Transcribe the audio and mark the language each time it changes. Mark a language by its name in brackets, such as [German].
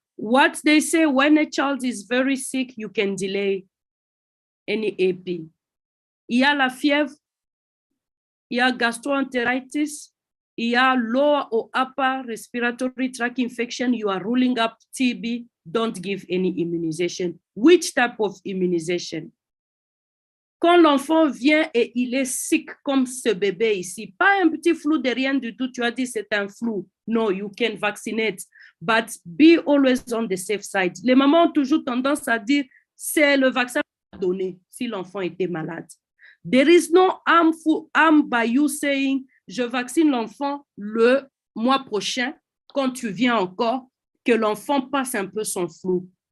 [English] What they say, when a child is very sick, you can delay any AP. [French] Il y a la fièvre, il y a [English] gastroenteritis, il y a lower or upper respiratory tract infection, you are ruling up TB, don't give any immunization. Which type of immunization? [French] Quand l'enfant vient et il est sick comme ce bébé ici, pas un petit flou de rien du tout, tu as dit c'est un flou. [English] No, you can vaccinate, but be always on the safe side. [French] Les mamans ont toujours tendance à dire c'est le vaccin à donner si l'enfant était malade. [English] There is no harm by you saying [French] je vaccine l'enfant le mois prochain quand tu viens encore, que l'enfant passe un peu son flou.